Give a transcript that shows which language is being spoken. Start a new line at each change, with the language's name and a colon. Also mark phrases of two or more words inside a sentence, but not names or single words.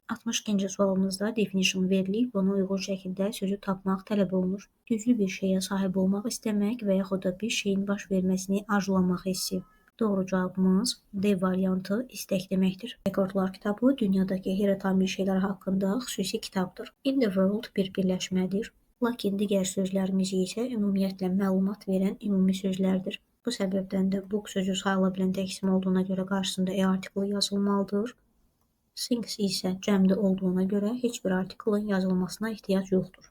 Azerbaijani: 62-ci sualımızda definition verilib, ona uyğun şəkildə sözü tapmaq tələb olunur. Güclü bir şeyə sahib olmaq istəmək və yaxud da bir şeyin baş verməsini arzulamaq hissi. Doğru cavabımız D variantı istək deməkdir. Rekordlar kitabı dünyadakı heyrətamiz şeylər haqqında xüsusi kitabdır.
English: In the world
Azerbaijani: bir birləşmədir. Lakin digər sözlərimiz isə ümumiyyətlə məlumat verən ümumi sözlərdir. Bu səbəbdən də book sözü sayıla bilən tək isim olduğuna görə qarşısında E artiklı yazılmalıdır. Things isə cəmdə olduğuna görə heç bir artiklın yazılmasına ehtiyac yoxdur.